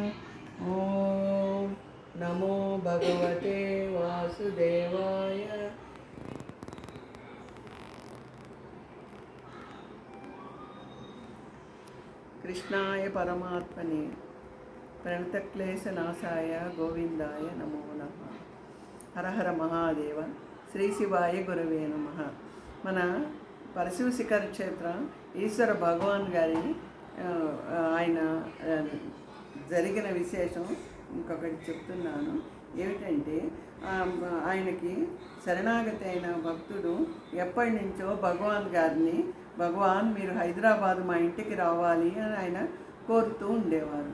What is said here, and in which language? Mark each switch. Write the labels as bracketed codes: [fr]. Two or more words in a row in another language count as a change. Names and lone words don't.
[sa] ओम नमो भगवते वासुदेवाय। कृष्णाय परमात्मने प्रणतक्लेशनाशाय गोविंदाय नमो नमः। हर हर महादेव। శ్రీ శివాయ గురవే నమః. [te] మన పరశివ శిఖర క్షేత్రం ఈశ్వర భగవాన్ గారి ఆయన జరిగిన విశేషం ఇంకొకటి చెప్తున్నాను. ఏమిటంటే ఆయనకి శరణాగతి అయిన భక్తుడు ఎప్పటి నుంచో భగవాన్ గారిని, భగవాన్ మీరు హైదరాబాద్ మా ఇంటికి రావాలి అని ఆయన కోరుతూ ఉండేవారు.